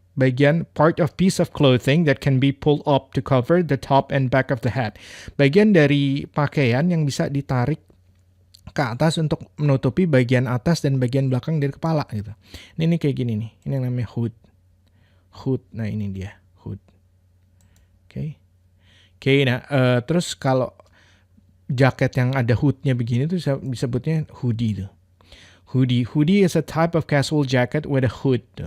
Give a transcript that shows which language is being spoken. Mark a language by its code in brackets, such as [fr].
[id] Bagian [en] part of piece of clothing that can be pulled up to cover the top and back of the hat. [id] Bagian dari pakaian yang bisa ditarik ke atas untuk menutupi bagian atas dan bagian belakang dari kepala gitu. Ini kayak gini nih. Ini yang namanya hood. Hood. Nah, ini dia hood. Oke. Nah, terus kalau jaket yang ada hoodnya begini tuh disebutnya hoodie tuh. [en] Hoodie is a type of casual jacket with a hood.